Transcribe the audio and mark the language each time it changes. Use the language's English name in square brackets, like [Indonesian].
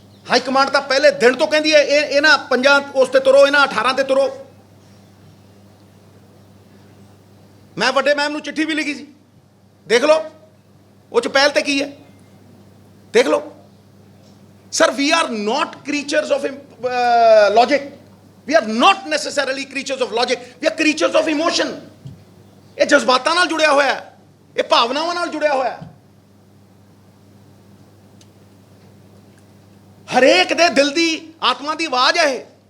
[Punjabi] High command ਤਾਂ ਪਹਿਲੇ ਦਿਨ ਤੋਂ ਕਹਿੰਦੀ ਹੈ ਇਹਨਾਂ 5 ਉਸ ਤੇ ਤੁਰੋ, ਇਹਨਾਂ 18 ਤੇ ਤੁਰੋ। ਮੈਂ ਵੱਡੇ ਮੈਮ ਨੂੰ ਚਿੱਠੀ ਵੀ ਲਿਖੀ ਸੀ, ਦੇਖ ਲਓ ਉਹ 'ਚ ਪਹਿਲ ਤੇ ਕੀ ਹੈ, ਦੇਖ ਲਓ। [English] Sir, we are not creatures of logic. We are not necessarily creatures of logic. We are creatures of emotion. [Punjabi] ਇਹ ਜਜ਼ਬਾਤਾਂ ਨਾਲ ਜੁੜਿਆ ਹੋਇਆ ਹੈ, ਇਹ ਭਾਵਨਾਵਾਂ ਨਾਲ ਜੁੜਿਆ ਹੋਇਆ ਹੈ। ਹਰੇਕ ਦੇ ਦਿਲ ਦੀ ਆਤਮਾ ਦੀ ਆਵਾਜ਼ ਹੈ ਇਹ।